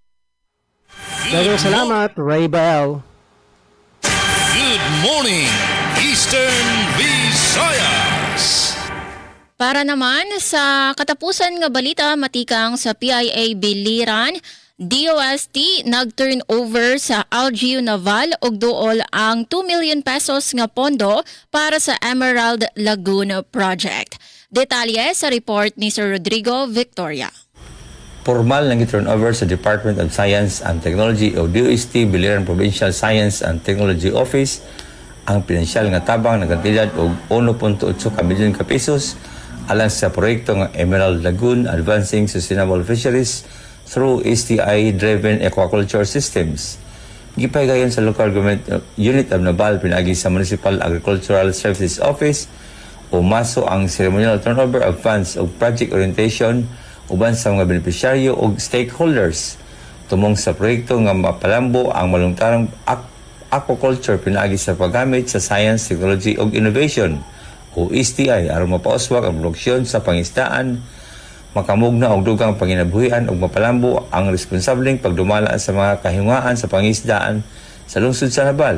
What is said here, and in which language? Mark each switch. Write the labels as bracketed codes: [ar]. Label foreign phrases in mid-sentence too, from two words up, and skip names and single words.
[ceb] Dagang salamat, Ray Bael. [en] Good morning, Eastern Visayas. [ceb] Para naman sa katapusan nga balita, matikang sa PIA Biliran, DOST nag-turn over sa LGU Naval og duol ang 2 million pesos nga pondo para sa Emerald Lagoon Project. Detalye sa report ni Sir Rodrigo Victoria. Formal nang i-turnover sa Department of Science and Technology o DOST Biliran Provincial Science and Technology Office ang pinansyal nga tabang na kantidad og 1.8 milyon ka pesos alang sa proyekto nga Emerald Lagoon Advancing Sustainable Fisheries through STI-driven aquaculture systems. Gipaygayon sa [en] local government unit of Nabal [ceb] pinagi sa Municipal Agricultural Services Office o MASO ang ceremonial [en] turnover of funds [ceb] o [en] project orientation [ceb] uban sa mga benepisyaryo o stakeholders tumong sa proyekto nga mapalambo ang malungtarang aquaculture pinagi sa paggamit sa science, technology o innovation o STI aron mapauswag ang produksyon sa pangisdaan, makamugna og dugang panginabuhian ug mapalambo ang responsableng pagdumala sa mga kahingwaan sa pangisdaan sa lungsod sa Nabal.